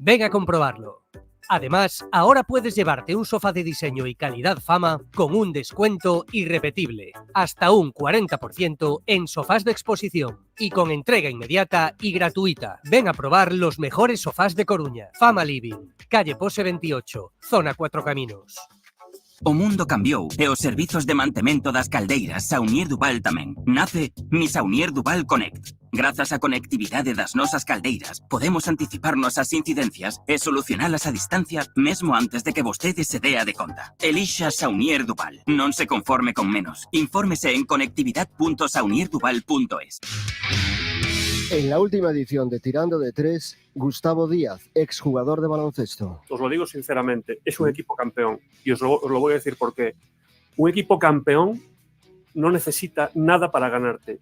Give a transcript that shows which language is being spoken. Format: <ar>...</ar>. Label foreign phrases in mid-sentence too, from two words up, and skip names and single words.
<es>Ven a comprobarlo. Además, ahora puedes llevarte un sofá de diseño y calidad Fama con un descuento irrepetible, hasta un 40% en sofás de exposición y con entrega inmediata y gratuita. Ven a probar los mejores sofás de Coruña. Fama Living, calle Pose 28, zona 4 Caminos.</es> <gl>O mundo cambiou e os servizos de mantemento das caldeiras Saunier Duval tamén. Nace Mi Saunier Duval Connect. Grazas á conectividade das nosas caldeiras, podemos anticiparnos ás incidencias e solucionalas a distancia mesmo antes de que vostede se dea de conta. Elixa Saunier Duval. Non se conforme con menos. Infórmese en conectividad.saunierduval.es.</gl> <es>En la última edición de Tirando de Tres, Gustavo Díaz, exjugador de baloncesto. Os lo digo sinceramente, es un equipo campeón. Y os lo voy a decir por qué. Un equipo campeón no necesita nada para ganarte.</es>